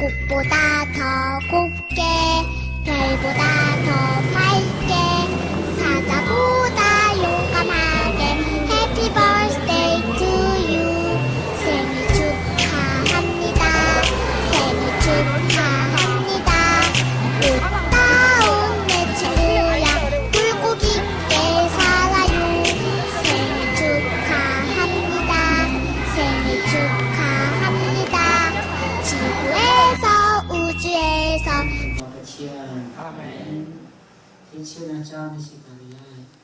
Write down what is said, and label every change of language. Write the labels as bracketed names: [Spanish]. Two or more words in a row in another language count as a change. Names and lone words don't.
[Korean] 별보다 더 곱게 별보다 더 밝게 사자보다 용감하게 [English] Happy birthday to you [Korean] 생일 축하합니다 생일 축하합니다 웃다운 내 친구야 굵고 깊게 살아요 생일 축하합니다 생일 축하합니다 지구에서 우주에서 Amen. [Vietnamese] Thiên chiên là cho mình xin cảm ơn.